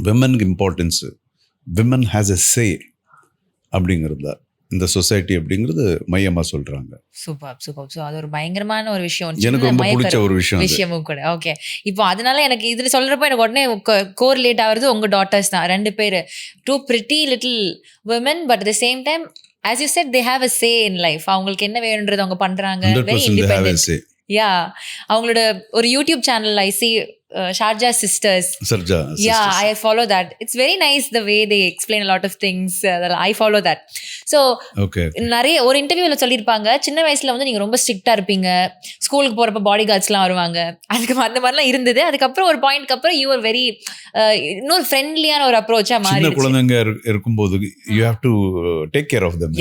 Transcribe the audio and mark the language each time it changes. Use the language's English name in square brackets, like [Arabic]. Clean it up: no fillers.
[Tamil] விமனுக்கு importance, [English] women has a say [Tamil] அப்படிங்கிறது தான் இந்த சொசைட்டி அப்படிங்கிறது மையமாக சொல்கிறாங்க. சூப்பர். ஸோ அது ஒரு பயங்கரமான ஒரு விஷயம். எனக்கு ரொம்ப பிடிச்ச ஒரு விஷயமும் கூட. ஓகே, இப்போ அதனால எனக்கு இதில் சொல்கிறப்ப எனக்கு உடனே கோரிலேட் ஆகுறது உங்கள் டாட்டர்ஸ் தான், 2 பேர். [English] 2 pretty little women, but at the same time as you said they have a say in life. [Tamil] அவங்களுக்கு என்ன வேணுன்றது அவங்க பண்ணுறாங்க. [English] Very independent. [Tamil] யா, அவங்களோட ஒரு YouTube channel I C Sharjah Sisters. [English] Yeah, I follow that. It's very nice the way they explain a lot of things. I follow that. [Tamil] So நிறைய ஒரு இன்டர்வியூல சொல்லியிருப்பாங்க, சின்ன வயசுல வந்து நீங்க ரொம்ப ஸ்ட்ரிக்டா இருப்பீங்க, ஸ்கூலுக்கு போறப்ப பாடி கார்ட்ஸ்லாம் வருவாங்க, அதுக்கு அந்த மாதிரிலாம் இருந்தது. அதுக்கப்புறம் ஒரு பாயிண்ட்க்கு அப்புறம் [English] you are very [Tamil] இன்னொரு ஃப்ரெண்ட்லியான ஒரு அப்ரோச்சா மாறி. சின்ன குழந்தைங்க இருக்கும்போது [English] You have to take care of them.